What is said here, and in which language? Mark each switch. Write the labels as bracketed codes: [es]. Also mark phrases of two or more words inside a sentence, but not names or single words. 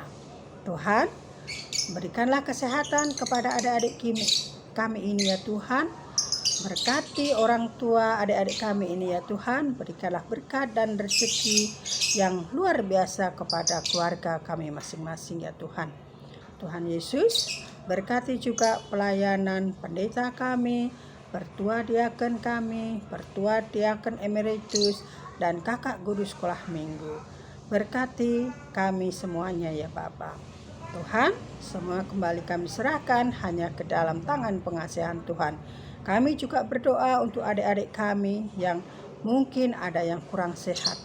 [id] Tuhan, berikanlah kesehatan kepada adik-adik kami ini ya Tuhan. Berkati orang tua adik-adik kami ini ya Tuhan. Berikanlah berkat dan rezeki yang luar biasa kepada keluarga kami masing-masing ya Tuhan. Tuhan Yesus, berkati juga pelayanan pendeta kami, pertua diaken kami, pertua diaken emeritus, dan kakak guru sekolah minggu. Berkati kami semuanya ya Bapa. Tuhan, semua kembali kami serahkan hanya ke dalam tangan pengasihan Tuhan. Kami juga berdoa untuk adik-adik kami yang mungkin ada yang kurang sehat.